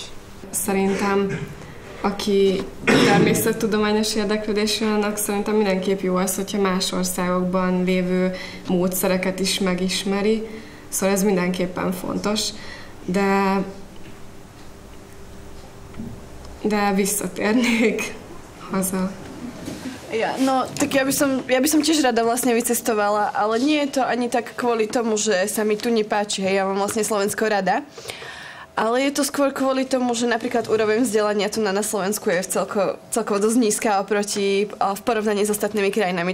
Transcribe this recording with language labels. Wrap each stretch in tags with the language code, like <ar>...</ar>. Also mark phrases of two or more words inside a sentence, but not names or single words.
<hu>Szerintem, aki természettudományos érdeklődésű, annak szerintem mindenképp jó az, hogyha más országokban lévő módszereket is megismeri, szóval ez mindenképpen fontos, de visszatérnék haza.</hu> <sk>Tak ja by som tiež rada vlastne vycestovala, ale nie je to ani tak kvôli tomu, že sa mi tu nepáči, hej, ja mám vlastne Slovensko rada. Ale je to skôr kvôli tomu, že napríklad úroveň vzdelania tu na Slovensku je celkovo dosť nízka v porovnaní s ostatnými krajinami.</sk>